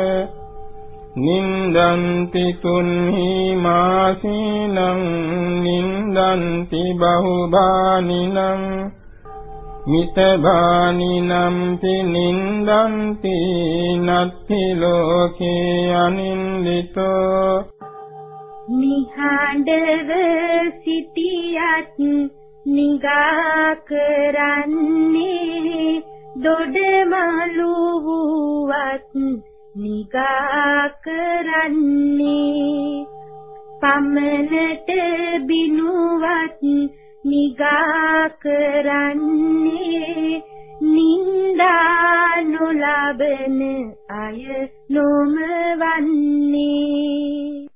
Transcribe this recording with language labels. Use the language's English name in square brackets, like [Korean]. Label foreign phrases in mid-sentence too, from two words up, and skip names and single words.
[Pali] නින්දන්ති තුන්හි මාසීනං නින්දන්ති බහුබානිනං මිතබානිනම් පිනින්දන්ති නත්ති ලෝකේ අනින්දිතෝ [Sinhala] නිහඬව සිටියත් නිගා කරන්නේ දොඩමලු වූවත් නිගා කරන්නේ පමණට බිනුවත් නිගා කරන්නේ නින්දා නොලබන අය නොමවන්නේ